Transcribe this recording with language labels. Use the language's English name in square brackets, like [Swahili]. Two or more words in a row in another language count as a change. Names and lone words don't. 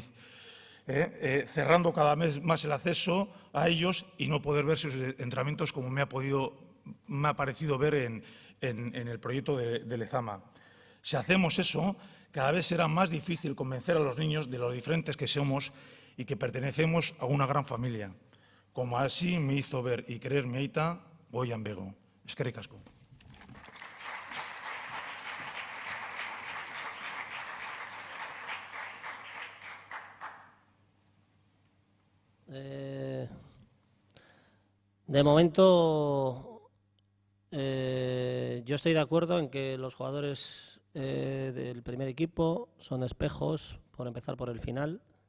[Spanish] Cerrando cada vez más el acceso a ellos y no poder ver sus entrenamientos como me ha parecido ver en el proyecto de Lezama. Si hacemos eso, cada vez será más difícil convencer a los niños de lo diferentes que somos y que pertenecemos a una gran familia, como así me hizo ver y creer mi aita [Basque] Goian Bego. Eskerrik asko. [Spanish] De momento, yo estoy de acuerdo en que los jugadores del primer equipo son espejos, por empezar por el final,